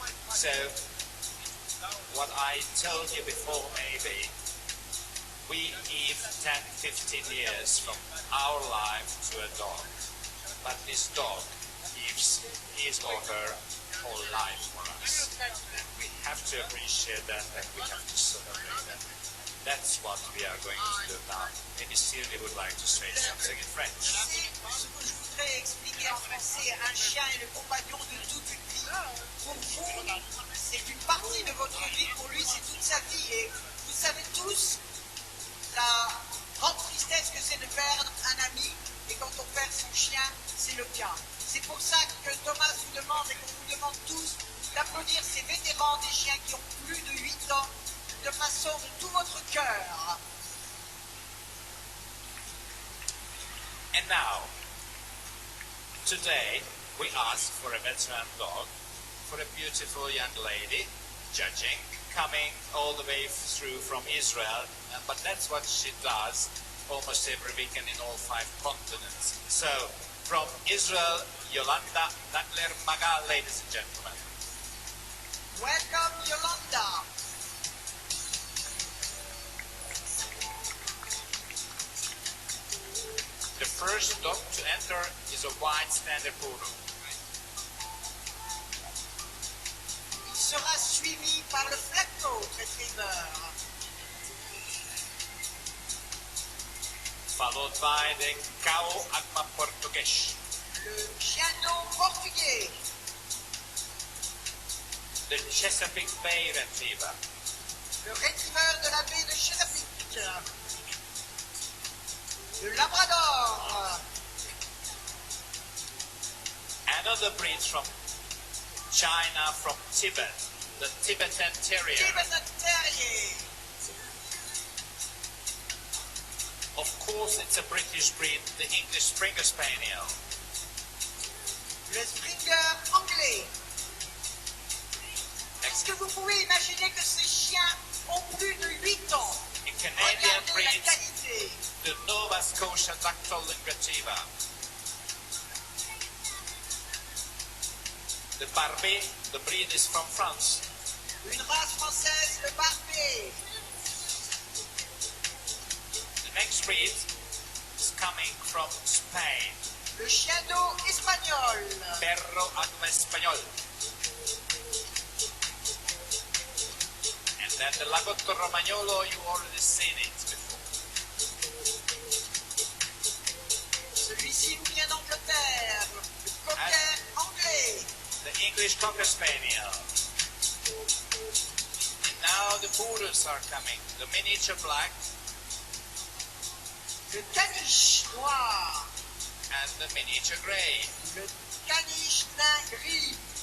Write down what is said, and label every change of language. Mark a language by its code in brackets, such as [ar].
[en] So what I told you before, maybe we give 10-15 years from our life to a dog, but this dog gives his or her whole life for us. We have to appreciate that and we have to celebrate that. That's what we are going to do now. Maybe Sylvie would like to say something in French. [fr] C'est ce que je voudrais expliquer en français. Un chien est le compagnon de toute une vie. Pour vous, c'est une partie de votre vie. Pour lui, c'est toute sa vie. Et vous savez tous la grande tristesse que c'est de perdre un ami. Et quand on perd son chien, c'est le cas. C'est pour ça que Thomas vous demande et qu'on vous demande tous d'applaudir ces vétérans des chiens qui ont plus de 8 ans de façon de tout votre cœur. [en] And now, today, we ask for a veteran dog, for a beautiful young lady, judging, coming all the way through from Israel, but that's what she does almost every weekend in all 5 continents. So, from Israel, Yolanda, Nagler, Magal, ladies and gentlemen. Welcome, Yolanda. The first dog to enter is a white standard poodle. [fr] Il sera suivi par le flatcoat retriever. [en] Followed by the Cow Agma Portuguese. [fr] Le chien d'eau portugais. [en] The Chesapeake Bay Retriever. [fr] Le retriever de la baie de Chesapeake. Le labrador. [en] Another breed from China, from Tibet, the Tibetan Terrier. Tibetan Terrier. Of course, it's a British breed, the English Springer Spaniel. [fr] Le Springer anglais. Est-ce que vous pouvez imaginer que ces chiens ont plus de 8 ans? [en] A Canadian [fr] Regardez la [en] breed, [fr] qualité. [en] the Nova Scotia Dactyl Retriever. The Barbet, the breed is from France. [fr] Une race française, le Barbet. [en] The next breed is coming from Spain. [fr] Le chien d'eau espagnol. [es] Perro Agma Español. [en] And then the Lagotto Romagnolo, you already seen it before. [fr] Celui-ci nous vient d'Angleterre. Le cocker anglais. [en] The English Cocker Spaniel. And now the poodles are coming. The miniature black [fr] Le caniche noir. [en] and the miniature grey. [fr] Le caniche nain gris.